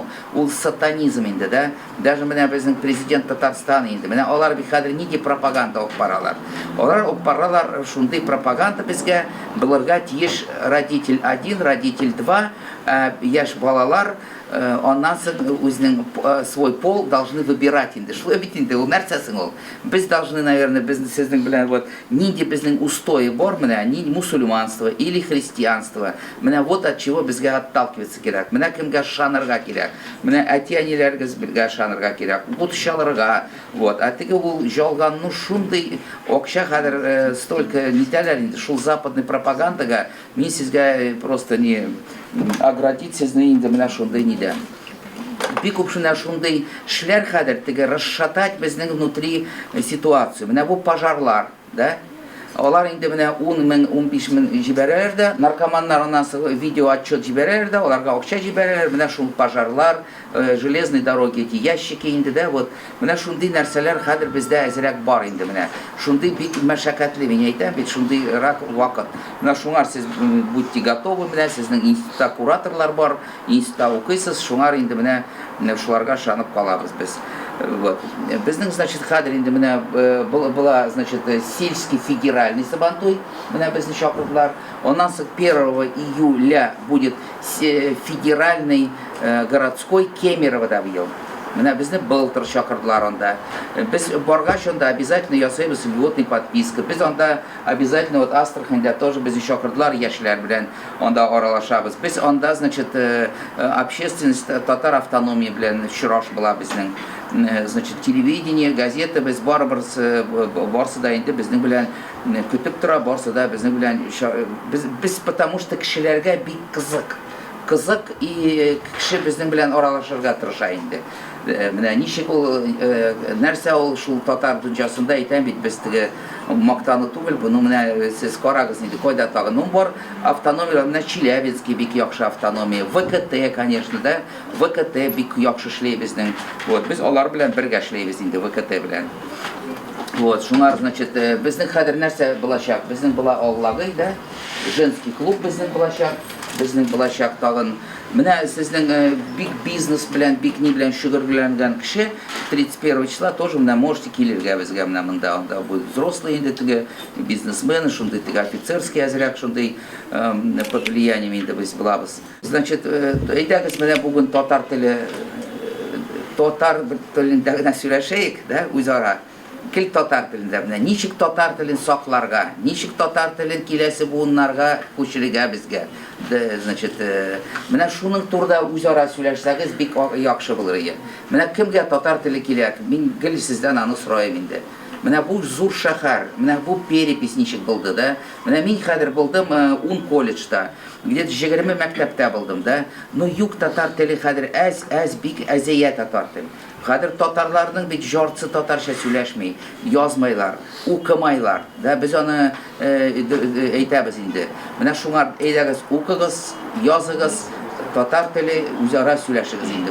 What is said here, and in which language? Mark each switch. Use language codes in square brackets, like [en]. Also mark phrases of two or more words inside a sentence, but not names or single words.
[tt] Ул сатанизм инде, да? Даже менә безнең [ru] президент Татарстана [tt] инде. Менә алар бит хәзер нинди пропаганда алып баралар. Алар алып баралар шундый пропаганда безгә булырга тиеш [ru] родитель 1, родитель 2, [tt] яшь балалар аннан соң үзенең [ru] свой пол должны выбирать [tt] инде. Шулай бит инде, ул нәрсәсең ул? [ru] Без должны, наверное, [tt] без сезнең белән вот нинди безнең устои бар менә, ни [ru] мусульманство или христианство. [tt] Менә [ru] вот от чего [tt] безгә отталкиваться кирәк. Менә кемгә шанырга кирәк. Менә әти-әниләргез безгә шанырга кирәк. Бут шалырга. Вот. А теге ул жалганны шундый акча хәзер столько нитәләр инде. Шул западный пропагандага мин сезгә [ru] просто не оградить [tt] сезне инде менә шундый нидә. Бик күп шундый эшләр хәзер теге расшатать безнең [ru] внутри ситуацию. [tt] Менә бу пожарлар, да? Алар инде менә 10 мең, 15 мең җибәрәләр дә, наркоманнар аннан соң видео отчет җибәрәләр дә, аларга акча җибәрәләр, менә шул пожарлар, [ru] железные дороги, эти ящики [tt] инде дә, [ru] вот. [tt] Менә шундый нәрсәләр хәзер бездә әзрәк бар инде менә. Шундый бик мәшәкатьле, мин әйтәм бит, шундый вакыт. Менә шуңар сез [ru] будьте готовы, [tt] менә сезнең институтта кураторлар бар, институтта укыйсыз, шуңар инде менә шуларга шанып калабыз без. Вот. Безнең, значит, хәзер инде менә [ru] была, значит, сельский федеральный [tt] Сабантуй, менә безне чакырдылар. Оннан соң [ru] 1 июля будет федеральный городской [tt] Кемеровода быел. Менә безне былтыр чакырдылар анда. Без баргач анда обязательно ясыйбыз [ru] льготный подписка. [tt] Без анда обязательно вот Астраханьда тоже безне чакырдылар яшьләр белән анда аралашабыз. Без анда, значит, общественность татар автономии белән очраш була безнең. Значит, [ru] телевидение, газеты [tt] без барыбер барсы да инде безнең белән көтеп тора, барсы да безнең белән без потому что кешеләргә бик кызык и кеше безнең белән аралашырга тырыша инде. Менә ничек ул нәрсә ул шул татар дөньясында әйтәм бит без теге мактаны түгел, буны менә сез карагыз инде кайда тагы бар автономия, менә Челябинский бик яхшы автономия, ВКТ, конечно, да, ВКТ бик яхшы эшләй безнең. Вот без алар белән бергә эшләйбез инде ВКТ белән. Вот, шуңар, значит, безнең хәзер нәрсә булачак? Безнең була Аллагый, да, женский клуб безнең булачак тагын. Менә сезнең бик бизнес белән, бик ни белән шөгырьләнгән кеше 31 [ru] числа тоже [tt] менә можете килергә безгә менә монда, анда [ru] будет взрослый [tt] инде теге бизнесмены, шундый теге офицерский әзрәк шундый [ru] под влиянием [tt] инде без булабыз. Значит, әйдәгез менә бүген татар телендә генә сөйләшәйек, да, үзара. Кил татар телендә менә ничек татар телен сакларга, ничек татар телен киләсе буыннарга күчерергә безгә. Значит, менә шуның турында үзара сөйләшсәгез бик яхшы булыр иде. Менә кемгә татар теле кирәк? Мин гел сездән аны сораем инде. Менә бу зур шәһәр, менә бу перепись ничек булды, да? Менә мин хәзер булдым 10 колледжда, где-то 20 мәктәптә булдым, да? Ну юк татар теле хәзер бик әзәя татар теле. Хәзер татарларның бит жарты татарча сөйләшми, язмайлар, укымайлар, да? Без аны әйтәбез инде. Менә шуңар әйдәгез, укыгыз, языгыз, татар теле үзара сөйләшегез инде.